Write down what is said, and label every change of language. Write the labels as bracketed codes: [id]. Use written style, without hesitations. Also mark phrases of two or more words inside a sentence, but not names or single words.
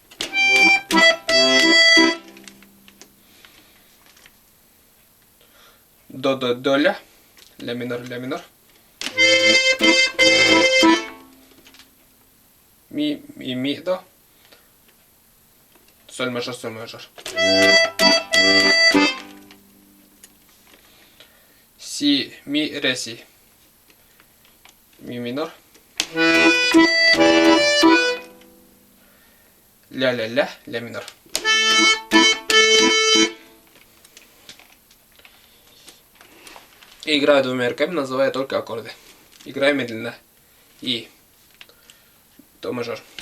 [ru] До, ля. Ля минор, ля минор. Ми, до. Соль мажор, соль мажор. Си, ми, ре, си. Ми минор. Ля, ля, ля, ля минор. Играю двумя руками, называя только аккорды. Играю медленно. И. До мажор.